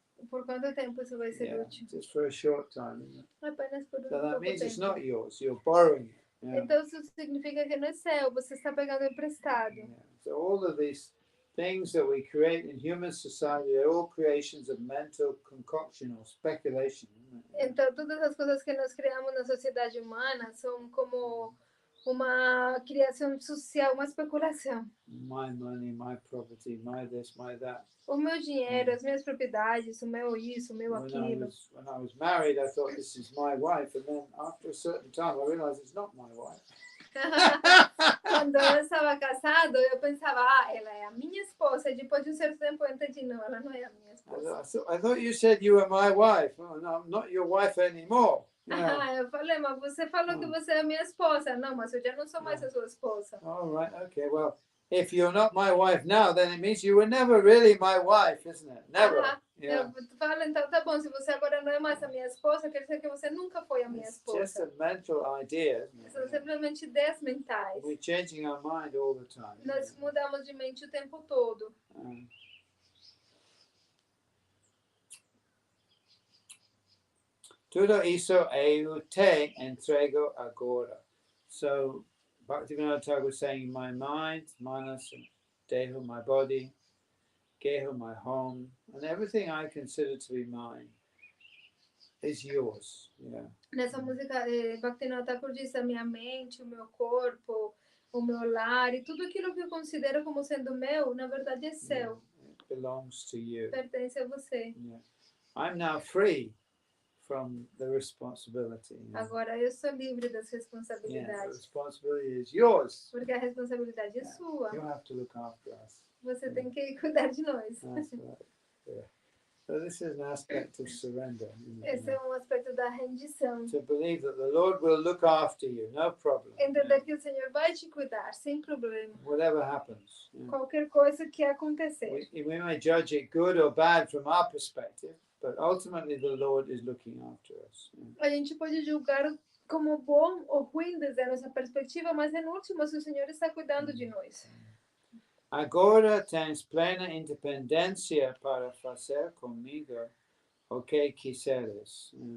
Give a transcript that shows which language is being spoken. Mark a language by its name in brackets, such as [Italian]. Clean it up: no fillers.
[Portuguese] Por quanto tempo isso vai ser útil? [English] Just for a short time. Isn't it? [Portuguese] Apenas por [English] So that [Portuguese] pouco [English] means [Portuguese] tempo. [English] it's not yours. You're borrowing it. Yeah. [Portuguese] Então isso significa que não é seu, você está pegando emprestado. [English] Yeah. So all of these things that we create in human society, they're all creations of mental concoction or speculation. [Portuguese] Então todas as coisas que nós criamos na sociedade humana são como uma criação social, uma especulação. [English] My money, my property, my this, my that. [Portuguese] O meu dinheiro, as minhas propriedades, o meu isso, o meu aquilo. [English] When I was married, I thought this is my wife, and then after a certain time, I realized it's not my wife. [Portuguese] Quando eu estava casado, eu pensava, ela é a minha esposa. E depois de um certo tempo, eu entendi, não, ela não é a minha esposa. [English] I thought you said you were my wife. Oh, no, I'm not your wife anymore. [Portuguese] Eu falei, mas você falou que você é a minha esposa. Não, mas eu já não sou mais a sua esposa. [English] All right, okay, well, if you're not my wife now, then it means you were never really my wife, isn't it? Never. [Portuguese] Eu falo, então tá bom, se você agora não é mais a minha esposa, quer dizer que você nunca foi a minha esposa. [English] It's just a mental idea, isn't it? [Portuguese] São simplesmente ideias mentais. [English] We're changing our mind all the time. [Portuguese] Nós mudamos de mente o tempo todo. Tudo isso eu te entrego agora. [English] So, Bhaktivinoda Thakur was saying, my mind, manas, deho, my body, geho, my home, and everything I consider to be mine is yours. Yeah. [Portuguese] Nessa música, Bhaktivinoda Thakur diz, a minha mente, o meu corpo, o meu lar, e tudo aquilo que eu considero como sendo meu, na verdade é seu. [English] It belongs to you. [Portuguese] Pertence a você. [English] Yeah. I'm now free from the responsibility. [Portuguese] Agora eu sou livre das [English] Yeah, [Portuguese] responsabilidades. [English] the responsibility is yours. [Portuguese] Porque a responsabilidade é sua. [English] You have to look after us. [Portuguese] Você tem que cuidar de nós. [English] That's right. Yeah. So this is an aspect of surrender. [Portuguese] Esse é um aspecto da rendição. [English] To believe that the Lord will look after you, no problem. [Portuguese] Entender que o Senhor vai te cuidar, sem problema. [English] Whatever happens. [Portuguese] Qualquer coisa que acontecer. [English] We may judge it good or bad from our perspective, but ultimately the Lord is looking after us. [Portuguese] A gente pode julgar como bom ou ruim desde a nossa perspectiva, mas em último, o Senhor está cuidando de nós. Agora tens plena independência para fazer comigo o que quiseres.